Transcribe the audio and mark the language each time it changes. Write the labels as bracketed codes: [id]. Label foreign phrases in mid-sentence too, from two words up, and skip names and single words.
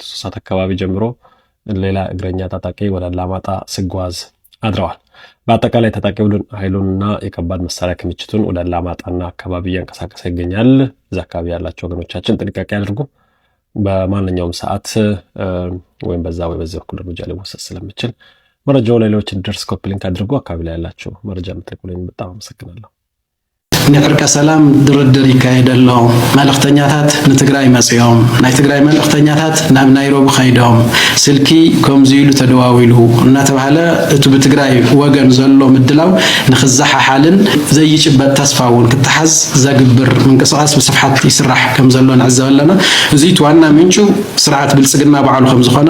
[am] 3 ሰዓት አካባቢ ጀምሮ ሌላ እግረኛ ታጣቂ ወደ አላማጣ ሲጓዝ አድረዋል። በአጠቃላይ ታጣቂ ኃይሉንና የከባድ መሳሪያ ክምችቱን ወደ አላማጣና አካባቢ እያንቀሳቀሰ ይገኛል። እዛ አካባቢ ያላቸው ወገኖቻችን ጥንቃቄ አድርጉ። በማንኛውም ሰዓት ወይም በዛ ወይ በዚህ በኩል እርምጃ ሊወሰድ ስለሚችል መረጃው ለሌሎች እንዲደርስ [en] copy link [am] አድርጉ። አካባቢ ላይ ያላችሁ መረጃ የምትልኩልኝ በጣም አመሰግናለሁ። [ti] ንዕርቀ ሰላም ድርድር ይካየደለው መልእክተኛታት ንትግራይ መጽዮም ናይ ትግራይ መልእክተኛታት ናብ ናይሮቢ ኸይዶም ስልኪ ከምዚሉ ተደዋዊሉ እናተባሃለ እቲ በትግራይ ወገን ዘሎ ምድላው ንኽዛሓሓልን ዘይጭበጥ ተስፋውን ክትሓዝ ዘግብር ምንቅስቃስ ብስፍሓት ይስራሕ ከም ዘሎ ንዕዘበለና እዚ ዋና ምንጩ ስርዓት ብልጽግና በዓሉ ከም ዝኾነ